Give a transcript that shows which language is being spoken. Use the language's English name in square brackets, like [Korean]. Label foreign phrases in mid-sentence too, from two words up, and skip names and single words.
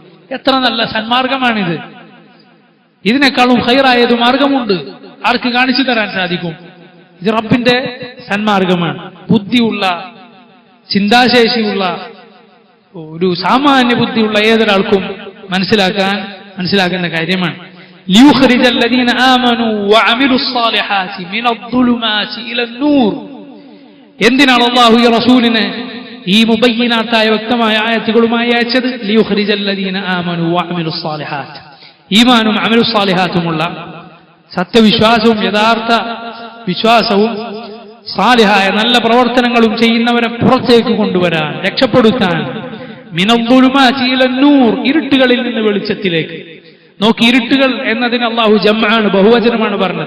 [Malayalam] എത്ര നല്ല സന്മാർഗമാണിത്. ഇതിനേക്കാളും ഹൈറായത് മാർഗമുണ്ട്. ആർക്ക് കാണിച്ചു തരാൻ സാധിക്കും? ഇത് റബ്ബിന്റെ സന്മാർഗമാണ്. ബുദ്ധിയുള്ള, ചിന്താശേഷിയുള്ള, ഒരു സാമാന്യ ബുദ്ധിയുള്ള ഏതൊരാൾക്കും മനസ്സിലാക്കുന്ന കാര്യമാണ്. [Arabic] ليخرج الذين آمنوا وعملوا الصالحات من الظلمات إلى النور. [Malayalam] എന്തിനാണ് അല്ലാഹു ഈ റസൂലിനെ ഈ മുബയ്യിനാത്തായ വ്യക്തമായ ആയത്തുകളുമായി അയച്ചത്? [Arabic] ليخرج الذين آمنوا وعملوا الصالحات. [Malayalam] ഈമാനും അമലു സാലിഹാത്തുമുള്ള സത്യവിശ്വാസവും യഥാർത്ഥ വിശ്വാസവും സാലിഹായ നല്ല പ്രവർത്തനങ്ങളും ചെയ്യുന്നവരെ പുറത്തേക്ക് കൊണ്ടുവരാൻ, രക്ഷപ്പെടുത്താൻ. [Arabic] من الظلمات إلى النور, [Malayalam] ഇരുട്ടുകളിൽ നിന്ന് വെളിച്ചത്തിലേക്ക്. നോക്കി, ഇരുട്ടുകൾ എന്നതിന് അല്ലാഹു ജംആണ്, ബഹുവചനമാണ് പറഞ്ഞത്.